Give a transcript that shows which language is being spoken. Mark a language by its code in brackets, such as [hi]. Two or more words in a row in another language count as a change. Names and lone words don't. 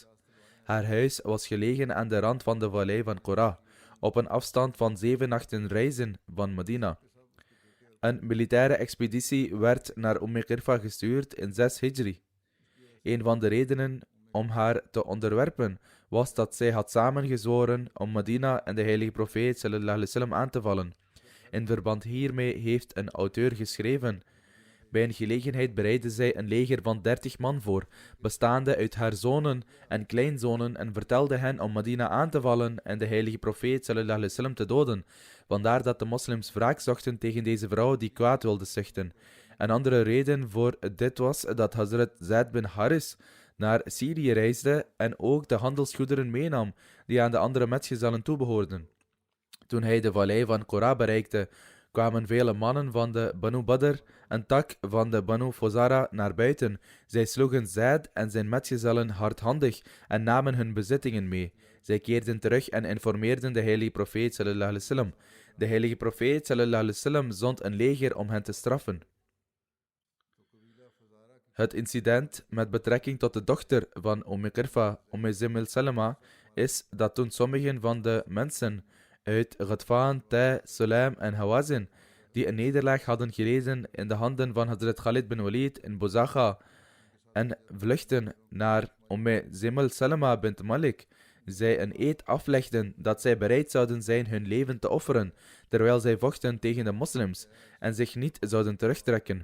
[nl] Haar huis was gelegen aan de rand van de vallei van Qura, op een afstand van 7 nachten reizen van Medina. Een militaire expeditie werd naar Qirfa gestuurd in 6 Hijri. Een van de redenen om haar te onderwerpen was dat zij had samengezworen om Medina en de heilige profeet [ar] صلى الله عليه وسلم [nl] aan te vallen. In verband hiermee heeft een auteur geschreven: bij een gelegenheid bereidde zij een leger van 30 man voor, bestaande uit haar zonen en kleinzonen, en vertelde hen om Medina aan te vallen en de heilige profeet [ar] صلى الله عليه وسلم [nl] te doden. Vandaar dat de moslims wraak zochten tegen deze vrouw die kwaad wilde stichten. Een andere reden voor dit was dat Hazrat Zaid bin Haris naar Syrië reisde en ook de handelsgoederen meenam die aan de andere metgezellen toebehoorden. Toen hij de vallei van Qura bereikte, kwamen vele mannen van de Banu Badr, een tak van de Banu Fazara, naar buiten. Zij sloegen Zaid en zijn metgezellen hardhandig en namen hun bezittingen mee. Zij keerden terug en informeerden de heilige profeet [ar] صلى الله عليه وسلم. [nl] De heilige profeet [ar] صلى الله عليه وسلم [nl] zond een leger om hen te straffen. Het incident met betrekking tot de dochter van Qirfa, Zimmel Salama, is dat toen sommigen van de mensen uit Ghatfan, Tai, Sulaim en Hawazin, die een nederlaag hadden geleden in de handen van Hazrat Khalid bin Walid in Buzakha en vluchten naar Zimmel Salama bint Malik, zij een eed aflegden dat zij bereid zouden zijn hun leven te offeren, terwijl zij vochten tegen de moslims en zich niet zouden terugtrekken.